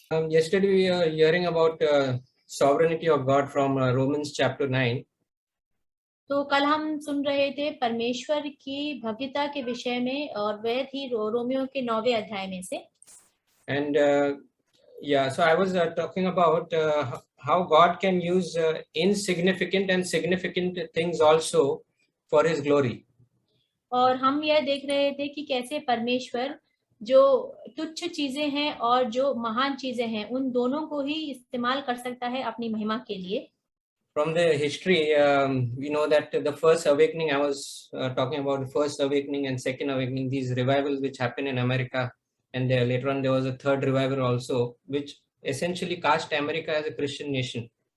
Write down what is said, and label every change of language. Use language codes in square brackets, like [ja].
[en] Yesterday we were hearing about sovereignty of God from Romans chapter 9. [hi] तो कल हम सुन रहे थे परमेश्वर की भव्यता के विषय में, और वह थी रोमियो के 9वें अध्याय में से। [en] And so I was talking about how God can use insignificant and significant things also for His glory. [hi] और हम यह देख रहे थे कि कैसे परमेश्वर जो तुच्छ चीजें हैं और जो महान चीजें हैं, उन दोनों को ही इस्तेमाल कर सकता है अपनी महिमा के लिए। [en] From the history, we know that the first awakening, I was talking about the first awakening and second awakening, these revivals which happen in America, and later on there was a third revival also, which essentially cast America as a Christian nation.